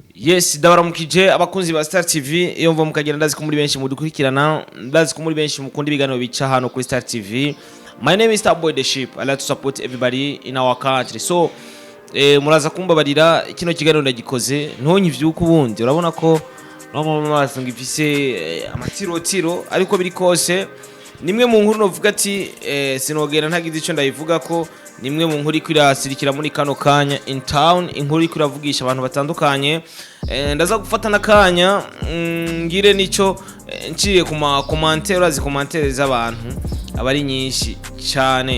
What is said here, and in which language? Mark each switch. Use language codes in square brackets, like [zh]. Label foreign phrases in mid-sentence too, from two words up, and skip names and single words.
[rn] Yes, ndabaramukije abakunzi ba Star TV iyo mva mukagenda ndazi ko muri benshi mudukurikirana ndazi ko muri benshi mukunda ibiganiro bica hano kuri Star TV. [en] My name is Starboy the Ship. I like to support everybody in our country. [rn] So muraza kumbabarira kino kiganiro ndagikoze ntonyivyuka ubundi urabona ko no maso ngifise amatirotiro ariko biri kose nimwe mu nkuru novuga ati sinogera ntagize ico ndayivuga ko nimwe mu nkuru kwirasirikira muri kano kanya [en] in town [rn] inkuru kwiravugisha abantu batandukanye ndaza gufata nakanya ngire nico nciye ku ma commentaire urazi commentaire z'abantu abari nyinshi cyane.